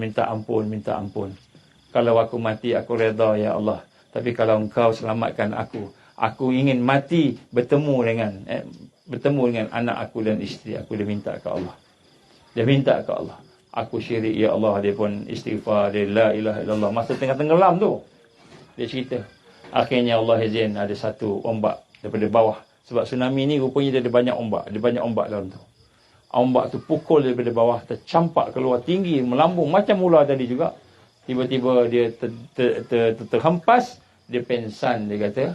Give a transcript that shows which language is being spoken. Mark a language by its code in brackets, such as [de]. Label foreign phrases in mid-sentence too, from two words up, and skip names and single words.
[ms] Kalau aku mati, aku redha, [ar] يا الله. [ms] Tapi kalau engkau selamatkan aku ingin mati bertemu dengan anak aku dan isteri aku. Dia minta ke Allah. Aku syirik, [ar] يا الله. [ms] Dia pun istighfar, dia [ar] لا إله إلا الله. [ms] Masa tengah tenggelam tu, dia cerita. Akhirnya Allah izin ada satu ombak daripada bawah. Sebab tsunami ni rupanya dia ada banyak ombak. Ada banyak ombak dalam tu. Ombak tu pukul daripada bawah, tercampak keluar tinggi, melambung macam ular tadi juga. Tiba-tiba dia terhempas, dia pingsan, dia kata.